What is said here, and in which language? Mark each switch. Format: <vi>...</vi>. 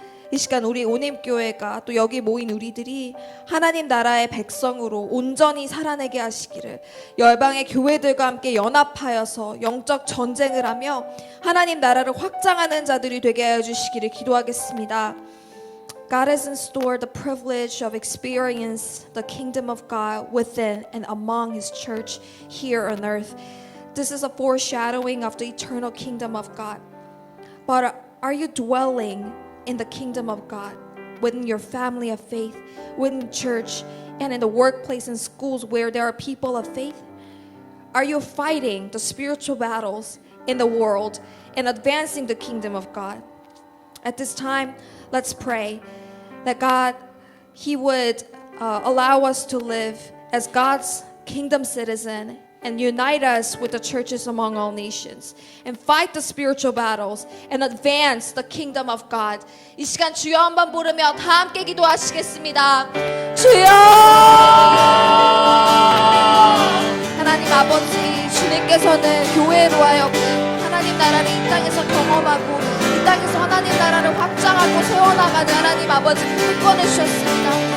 <ko>이 시간 우리 온임교회가 또 여기 모인 우리들이 하나님 나라의 백성으로 온전히 살아내게 하시기를, 열방의 교회들과 함께 연합하여서 영적 전쟁을 하며 하나님 나라를 확장하는 자들이 되게 하여 주시기를 기도하겠습니다.</ko> <en>God has in store the privilege of experience the kingdom of God within and among His church here on earth. This is a foreshadowing of the eternal kingdom of God. But are you dwelling in the kingdom of God within your family of faith, within church, and in the workplace and schools where there are people of faith? Are you fighting the spiritual battles in the world and advancing the kingdom of God? At this time, let's pray that God, He would allow us to live as God's kingdom citizen and unite us with the churches among all nations and fight the spiritual battles and advance the kingdom of God.</en> <ko>이 시간 주여 한번 부르며 다 함께 기도하시겠습니다. 주여! 하나님 아버지, 주님께서는 교회로 하여금 하나님 나라를 이 땅에서 경험하고 이 땅에서 하나님 나라를 확장하고 세워나가는 하나님 아버지 그 특권을 주셨습니다.</ko>